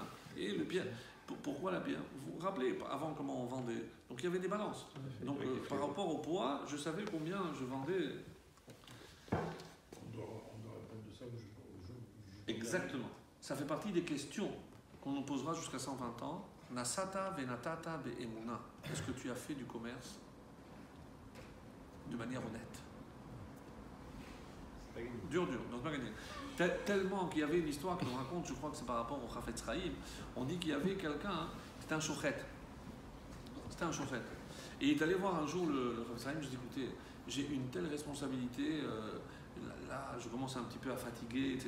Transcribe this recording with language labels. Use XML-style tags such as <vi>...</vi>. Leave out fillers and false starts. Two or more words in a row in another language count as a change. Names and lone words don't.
<fr>Et le bien. Pourquoi la bière? Vous vous rappelez avant comment on vendait? Donc il y avait des balances. Donc par rapport au poids, je savais combien je vendais. On doit répondre de ça au jour. Exactement. Ça fait partie des questions qu'on nous posera jusqu'à 120 ans.</fr> <he>Nasata venatata be emuna.</he> <fr>Est-ce que tu as fait du commerce de manière honnête? Dur, donc pas gagné. Tellement qu'il y avait une histoire qu'on raconte, je crois que c'est par rapport au Chafetz Chaim. On dit qu'il y avait quelqu'un, c'était un chochet. Et il est allé voir un jour le Chafetz Chaim, je dis écoutez, j'ai une telle responsabilité, là je commence un petit peu à fatiguer, etc.</fr>